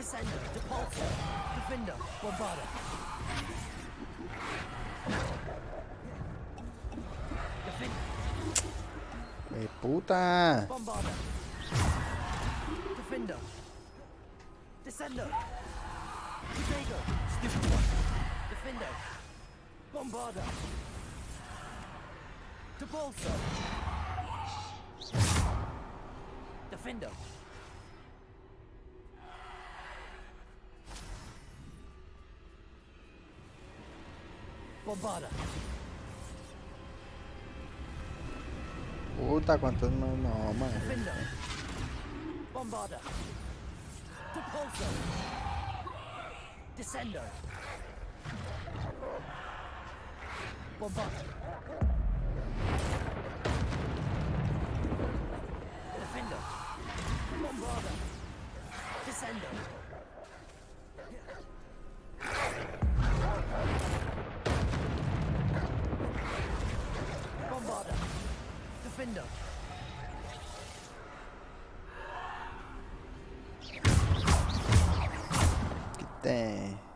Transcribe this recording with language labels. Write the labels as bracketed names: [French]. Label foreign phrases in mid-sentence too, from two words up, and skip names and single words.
[Spanish] Descender, Depulsor, Defender, Bombarder. Puta. Bombarder. Defender. Descender. Protego. [English] Stupid one. [Spanish] Defender. Bombarder. Depulsor. Defender. Bombarder. Puta, cuántos más. No, madre. Defender. Bombarder. Depulsor. Descender. Bombarder. Defender. Bombarder. Descender. Bombarder. Defender. Quité.